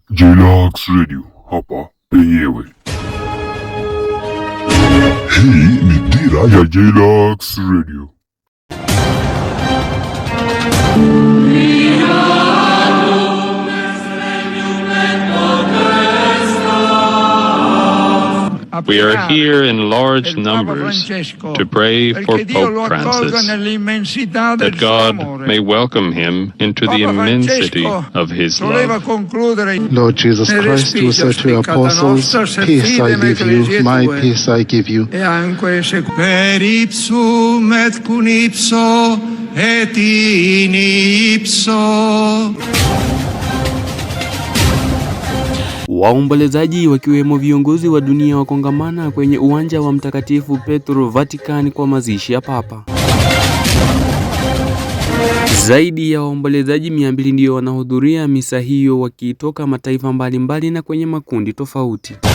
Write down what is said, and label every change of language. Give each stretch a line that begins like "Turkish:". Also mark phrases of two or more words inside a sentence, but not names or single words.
Swahili: Jaylax Radio hapa penyewe. Hii ni dira ya Jaylax Radio.
English: We are here in large numbers to pray for Pope Francis, that God may welcome him into the immensity of his love. Lord Jesus Christ, who said to your apostles, "Peace I leave you, my peace I give you."
Latin: Per ipsum et cum ipso et in ipso.
Swahili: Waombolezaji wakiwemo viongozi wa dunia wakongamana kwenye uwanja wa Mtakatifu Petro Vatican kwa mazishi ya Papa. Zaidi ya waombolezaji 200 ndio wanahudhuria misa hiyo wakitoka mataifa mbalimbali na kwenye makundi tofauti.